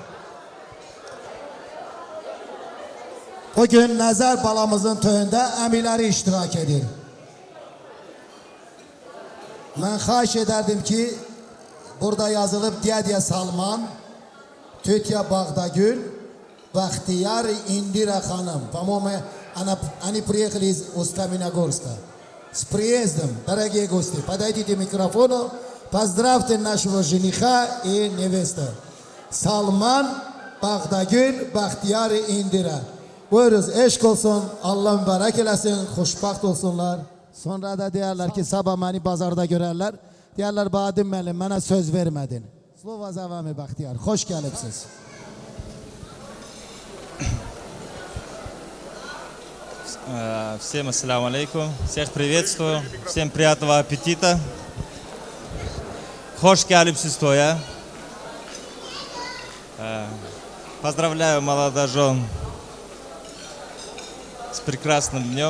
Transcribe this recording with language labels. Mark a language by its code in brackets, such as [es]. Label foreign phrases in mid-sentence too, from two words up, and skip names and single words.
[az] Bugün Nazar balamızın toyunda əmiləri iştirak edir. Ben xahiş ederdim ki burada yazılıp Diya Salman, Tütya Bağdagül, Baxtiyar Indira Hanım. [ru] По-моему, они приехали из Усть-Каменогорска. С приездом, дорогие гости, подойдите к микрофону, поздравьте нашего жениха и невесту. [az] Salman, Bağdagül, Baxtiyar Indira. Buyuruz, eşk olsun, Allah mübarek eləsin, xoşbaxt olsunlar. Sonra da deyərlər ki, sabah məni bazarda görərlər. Deyərlər, Badim müəllim, mənə söz vermədin. [ru] Слово за вами, [az] Baxtiyar, xoş gəlibsiz. [ru] Всем [ar] السلام عليكم, [ru] всех приветствую, всем приятного аппетита. [ug] Хош келипсиз тоя. [ru] Поздравляю молодожен с прекрасным днем.